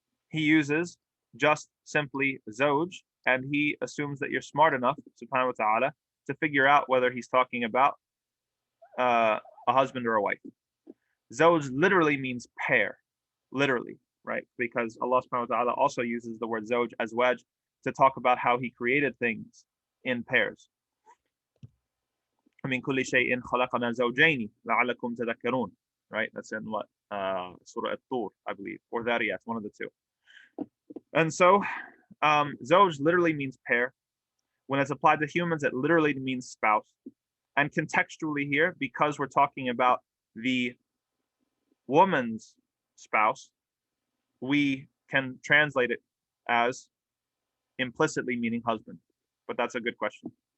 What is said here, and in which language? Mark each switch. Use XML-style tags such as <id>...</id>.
<en>He uses just simply zawj, and he assumes that you're smart enough, subhanahu wa ta'ala, to figure out whether he's talking about a husband or a wife. Zawj literally means pair, literally, right? Because Allah subhanahu wa ta'ala also uses the word zawj, azwaj, to talk about how he created things in pairs.</en> <ar>من كل شيء خلقنا زوجين لعلكم تذكرون, right?</ar> <en>That's in what? Surah At-Tur, I believe, or Dhariyat, one of the two. And so, zawj literally means pair. When it's applied to humans, it literally means spouse. And contextually here, because we're talking about the woman's spouse, we can translate it as implicitly meaning husband. But that's a good question.</en>